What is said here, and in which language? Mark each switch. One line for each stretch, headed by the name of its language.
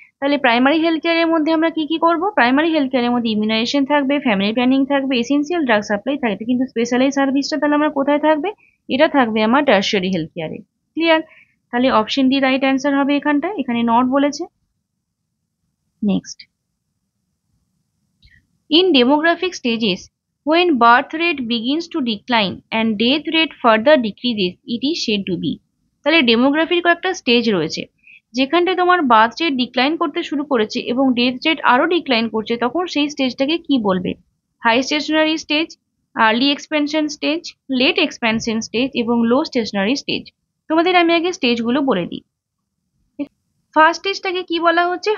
Bangla: তাহলে primary health কেয়ারের মধ্যে আমরা কি কি করব? প্রাইমারি হেলথ কেয়ারের মধ্যে ইমিউনাইজেশন থাকবে, ফ্যামিলি প্ল্যানিং থাকবে, এসেন্সিয়াল ড্রাগ সাপ্লাই থাকবে, কিন্তু স্পেশালাইজ সার্ভিসটা তাহলে আমরা কোথায় থাকবে? এটা থাকবে আমার টার্সিয়ারি হেলথ কেয়ারে। ক্লিয়ার? তাহলে অপশন ডি রাইট অ্যান্সার হবে এখানটায়, এখানে নট বলেছে।
English: Next, in demographic stages, when birth rate begins to decline and death rate further decreases, it is said to be।
Bangla: তাহলে ডেমোগ্রাফির কয়েকটা স্টেজ রয়েছে, যেখানটায় তোমার বার্থ রেট ডিক্লাইন করতে শুরু করেছে এবং ডেথ রেট আরো ডিক্লাইন করছে, তখন সেই স্টেজটাকে কি বলবে? High stationary stage, early expansion stage, late expansion stage এবং লো স্টেশনারি স্টেজ। তোমাদের আমি আগে স্টেজগুলো বলে দিই। ফার্স্ট স্টেজটাকে কি বলা হচ্ছে?